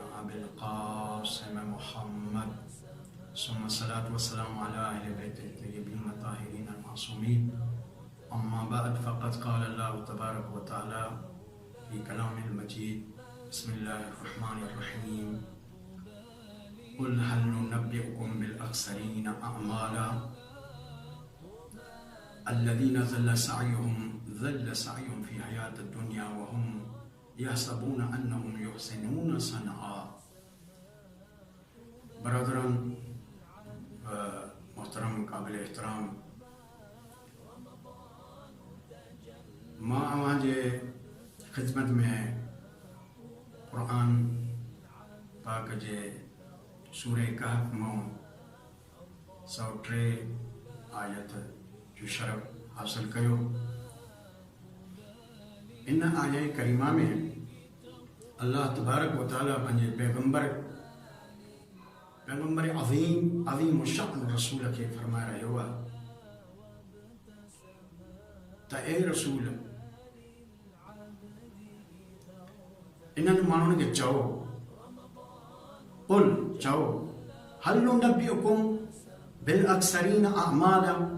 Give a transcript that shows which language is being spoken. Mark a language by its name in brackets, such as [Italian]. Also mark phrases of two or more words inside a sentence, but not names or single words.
[Arabic] أبي القاسم محمد ثم الصلاة والسلام على أهل بيته الطيبين الطاهرين المعصومين أما بعد فقد قال الله تبارك وتعالى في كلامه المجيد بسم الله الرحمن الرحيم قل هل ننبئكم بالأخسرين أعمالا الذين ضل سعيهم في الحياة الدنيا وهم يحسبون أنهم يحسنون صنعا. [Sindhi] बरदरान मोहतरम काबिल एहतराम, मां अवां जे ख़िदमत में क़ुरान पाक जे सूरे कहफ मां 103 आयत जो शरफ हासिल कयो। इन आया करीमा में [Arabic] الله تبارك وتعالى [Sindhi] पंहिंजे पैगंबर अज़ीम शान रसूल खे फरमाए रहियो आहे त ए रसूल, इन्हनि माण्हुनि खे चओ, कुल चओ, [Arabic] هل ننبئكم بالأخسرين أعمالا,